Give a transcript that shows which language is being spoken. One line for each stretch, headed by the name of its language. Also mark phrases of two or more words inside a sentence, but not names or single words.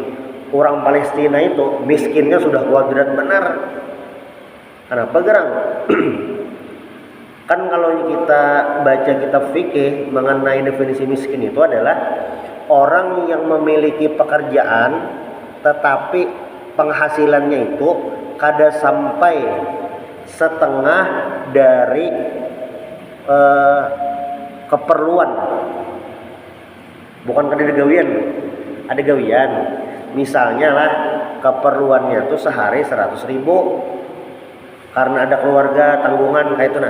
Indonesian: Orang Palestina itu miskinnya sudah kuadrat benar. Kenapa gerang? Kan kalau kita baca kitab fikih mengenai definisi miskin itu adalah orang yang memiliki pekerjaan tetapi penghasilannya itu kada sampai setengah dari keperluan.
Banjar: Bukan kada ada gawian.
Indonesian: Misalnya lah keperluannya tuh sehari 100.000 karena ada keluarga tanggungan kayak itu nah.